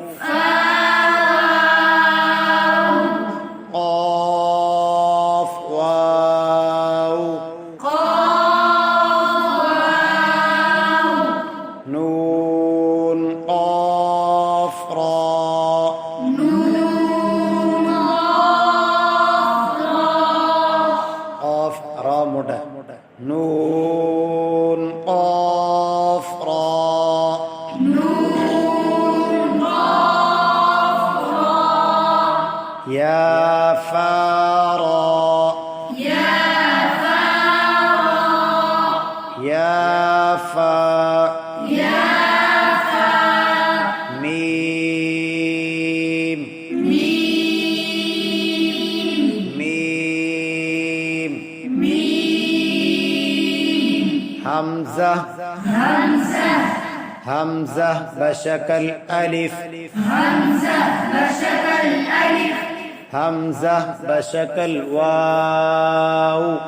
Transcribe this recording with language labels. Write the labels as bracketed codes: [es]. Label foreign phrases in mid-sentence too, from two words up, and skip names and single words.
[ur] قاف واو نون قاف را قاف را موٹا نون قاف را یا فا را یا فا [ar] میم میم حمزة حمزة بشكل ألف حمزة بشكل واو